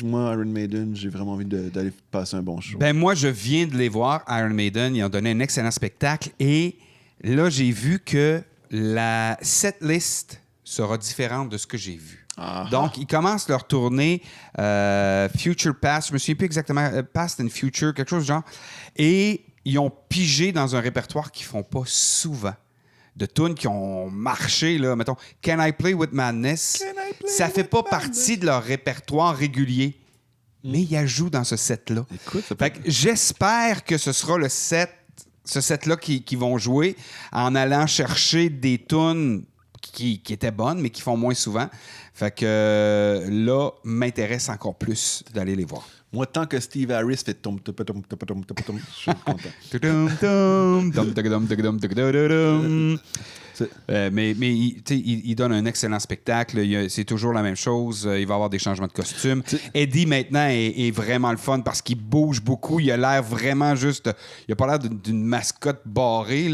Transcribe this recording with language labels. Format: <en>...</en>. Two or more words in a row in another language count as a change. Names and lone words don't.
<fr>Moi, Iron Maiden, j'ai vraiment envie d'aller passer un bon show. Ben moi, je viens de les voir, Iron Maiden. Ils ont donné un excellent spectacle. Et là, j'ai vu que la setlist sera différente de ce que j'ai vu. Donc, ils commencent leur tournée Future Past. Je me souviens plus exactement. Past and Future, quelque chose du genre. Et ils ont pigé dans un répertoire qu'ils font pas souvent. De tunes qui ont marché, là, mettons, Can I Play With Madness? Ça fait pas partie de leur répertoire régulier, mais ils ajoutent dans ce set-là. Écoute, ça Fait que j'espère que ce sera ce set-là qui vont jouer en allant chercher des tunes qui étaient bonnes, mais qui font moins souvent. Fait que là, m'intéresse encore plus d'aller les voir. Moi, tant que Steve Harris fait tom tom tom tom tom tom tom, je suis content. Mais il donne un excellent spectacle. C'est toujours la même chose. Il va y avoir des changements de costume. Eddie, maintenant, est vraiment le fun parce qu'il bouge beaucoup. Il a l'air vraiment juste... Il a pas l'air d'une mascotte barrée.</fr>